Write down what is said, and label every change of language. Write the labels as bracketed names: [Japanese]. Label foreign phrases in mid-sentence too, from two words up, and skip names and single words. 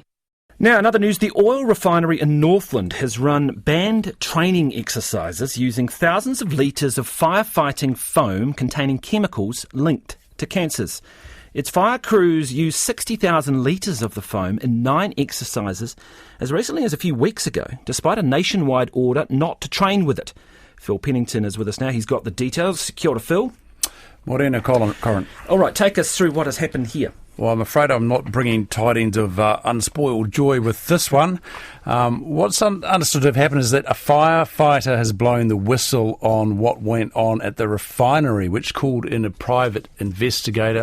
[English] Now, in other news, the oil refinery in Northland has run banned training exercises using thousands of litres of firefighting foam containing chemicals linked to cancers. Its fire crews used 60,000 litres of the foam in 9 exercises as recently as a few weeks ago, despite a nationwide order not to train with it. Phil Pennington is with us now. He's got the details. [Māori] Kia ora, Phil. Morena, Corin. [English] All right, take us through what has happened here. Well, I'm afraid I'm not bringing tidings of unspoiled joy with this one. What's understood to have happened is that a firefighter has blown the whistle on what went on at the refinery, which called in a private investigator.